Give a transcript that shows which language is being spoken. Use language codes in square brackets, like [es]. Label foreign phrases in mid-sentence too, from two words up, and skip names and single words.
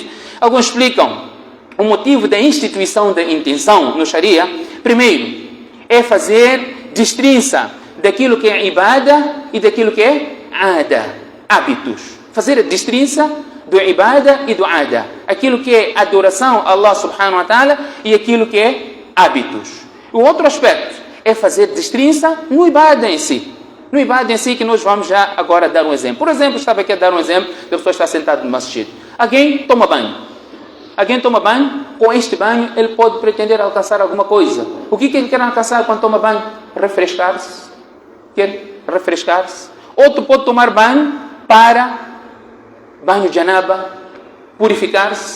[pt] Alguns explicam o motivo da instituição da intenção no Sharia. Primeiro, é fazer distinção daquilo que é ibada e daquilo que é ada, hábitos. Fazer a distinção do ibada e do ada. Aquilo que é adoração a Allah [ar] سبحانه وتعالى [pt] e aquilo que é hábitos. O outro aspecto é fazer distinção no ibada em si. No ibada em si, que nós vamos já agora dar um exemplo. Por exemplo, estava aqui a dar um exemplo da pessoa estar sentada no masjid. Alguém toma banho. Com este banho ele pode pretender alcançar alguma coisa. O que ele quer alcançar quando toma banho? Refrescar-se. Outro pode tomar banho para banho de janaba, purificar-se.